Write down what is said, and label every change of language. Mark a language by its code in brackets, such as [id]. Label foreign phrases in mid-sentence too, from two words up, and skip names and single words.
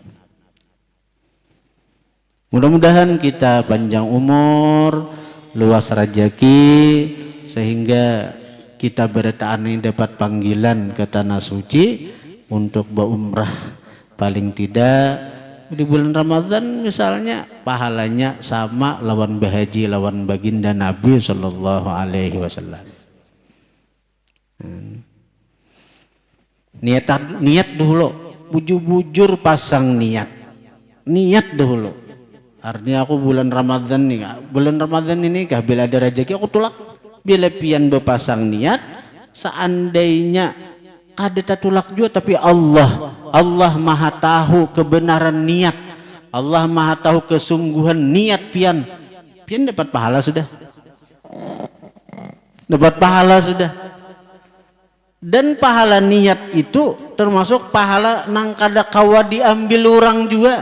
[bjn] Mudah-mudahan kita panjang umur, luas rezeki, sehingga kita bertaan ini dapat panggilan ke tanah suci untuk berumrah paling tidak di bulan Ramadan misalnya, pahalanya sama lawan berhaji lawan baginda Nabi [ar] صلى الله عليه وسلم. [bjn] Niat dulu, bujur-bujur pasang niat dulu. Artinya aku bulan Ramadan ini kah bila ada rezeki aku tulak, bila pian berpasang niat, seandainya kada tulak juga, tapi Allah maha tahu kebenaran niat, Allah maha tahu kesungguhan niat pian dapat pahala sudah, dan pahala niat itu termasuk pahala nang kada kawa diambil orang juga.